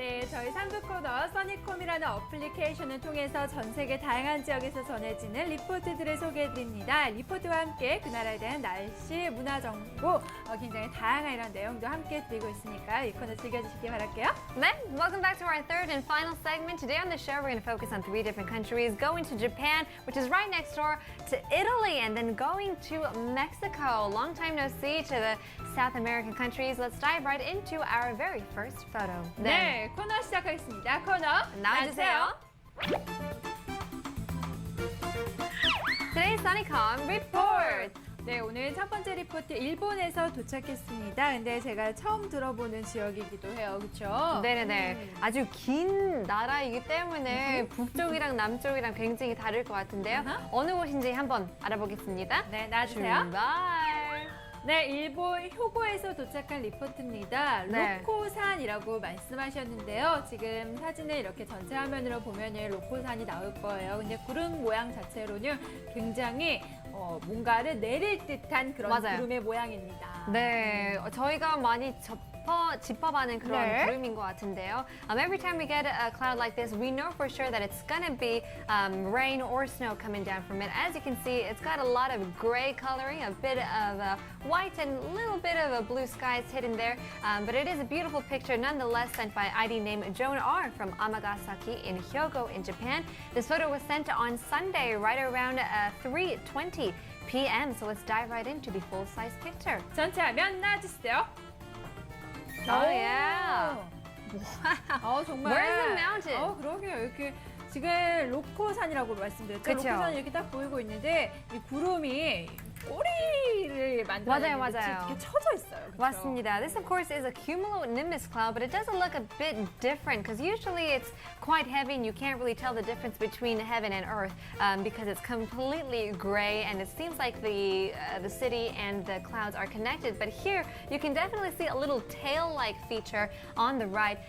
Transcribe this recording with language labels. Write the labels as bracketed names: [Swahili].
[Korean] 저희 3부 코너 써니콤이라는 어플리케이션을 통해서 전 세계 다양한 지역에서 전해지는 리포트들을 소개해드립니다. 리포트와 함께 그 나라에 대한 날씨, 문화 정보, 굉장히 다양한 이런 내용도 함께 드리고 있으니까 이 코너 즐겨주시기 바랄게요. 네, [English] welcome back to our third and final segment. Today on the show, we're going to focus on 3 different countries, going to Japan, which is right next door, to Italy, and then going to Mexico. Long time no see to the South American countries. Let's dive right into our very first photo. [Korean] 네, 코너 시작하겠습니다. 코너 나와주세요. [English] Today's Sunnycom report. [Korean] 네, 오늘 첫 번째 리포트 일본에서 도착했습니다. 근데 제가 처음 들어보는 지역이기도 해요. 그렇죠? 네네네. 아주 긴 나라이기 때문에 북쪽이랑 남쪽이랑 굉장히 다를 것 같은데요. 어느 곳인지 한번 알아보겠습니다. 네, 나와주세요. 출발. 네, 일본 효고에서 도착한 리포트입니다. 네. 로코산이라고 말씀하셨는데요. 지금 사진을 이렇게 전체 화면으로 보면은 로코산이 나올 거예요. 근데 구름 모양 자체로는 굉장히 뭔가를 내릴 듯한 그런 맞아요. 구름의 모양입니다. 네, 저희가 많이 짚어봐는 그런 네. 구름인 것 같은데요. [English] Every time we get a cloud like this, we know for sure that it's gonna be rain or snow coming down from it. As you can see, it's got a lot of gray coloring, a bit of white and a little bit of a blue skies hidden there. But it is a beautiful picture nonetheless sent by ID named Joan R. from Amagasaki in Hyogo in Japan. This photo was sent on Sunday right around 3:20 p.m. So let's dive right into the full-size picture. [Korean] 전체 화면 나와주세요. [English] Oh yeah. [Korean] 정말. [English] Where's the mountain? [Korean] 그러게요. 이렇게 지금 로코산이라고 말씀드렸죠. 그쵸. 로코산이 이렇게 딱 보이고 있는데 이 구름이 꼬리를 만드는 맞아요. 이렇게 쳐져 있어요. 그쵸? 맞습니다. [English] This, of course, is a cumulonimbus cloud, but it doesn't look a bit different because usually it's quite heavy and you can't really tell the difference between heaven and earth because it's completely gray and it seems like the city and the clouds are connected. But here, you can definitely see a little tail-like feature on the right.